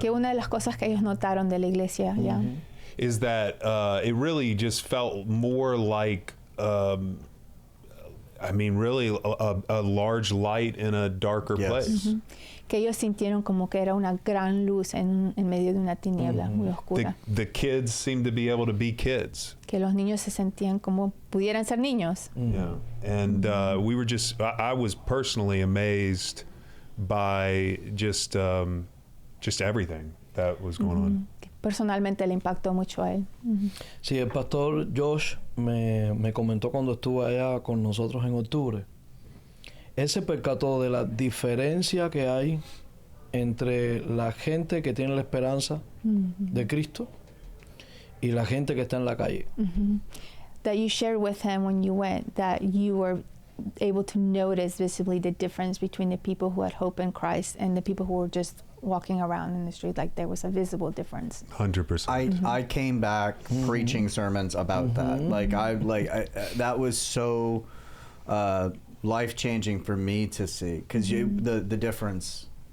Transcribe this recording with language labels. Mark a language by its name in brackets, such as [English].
[Spanish] Que una de las cosas que ellos notaron de la iglesia, yeah. [English] is that it really just felt more like, really a large light in a darker Yes. place. [Spanish] Que ellos sintieron como que era una gran luz en medio de una tiniebla muy oscura. [English] The kids seemed to be able to be kids. [Spanish] Que los niños se sentían como pudieran ser niños. [English] Yeah. And we were I was personally amazed by just everything that was going on. [Spanish] Personalmente le impactó mucho a él. Sí, el pastor Josh me comentó cuando estuvo allá con nosotros en octubre. Él se percató de la diferencia que hay entre la gente que tiene la esperanza de Cristo y la gente que está en la calle. [English] That you shared with him when you went, that you were able to notice visibly the difference between the people who had hope in Christ and the people who were just walking around in the street. Like there was a visible difference. 100%. I came back preaching sermons about that. That was so life changing for me to see, because the difference.